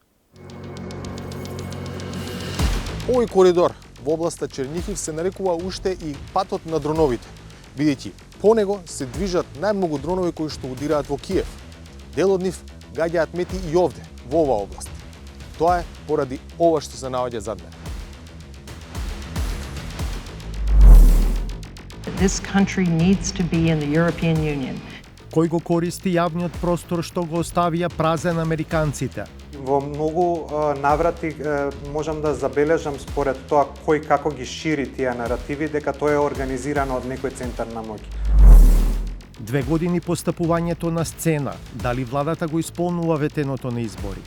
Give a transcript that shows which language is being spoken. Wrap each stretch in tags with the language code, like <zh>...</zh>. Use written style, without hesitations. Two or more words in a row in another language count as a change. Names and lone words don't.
<mk>Овој коридор во областа Чернихив се нарекува уште и патот на дроновите, бидејќи по него се движат најмногу дронови кои што удираат во Киев. Дел од нив гаѓаат мети и овде, во оваа област. Тоа е поради ова што се наоѓа зад мене.</mk> <en>This country needs to be in the European Union.</en> <mk>Кој го користи јавниот простор што го оставија празен американците? Во многу наврати можам да забележам според тоа кој како ги шири тие наративи дека тоа е организирано од некој центар на моќ. 2 години постапувањето на сцена, дали владата го исполнува ветеното на избори?</mk>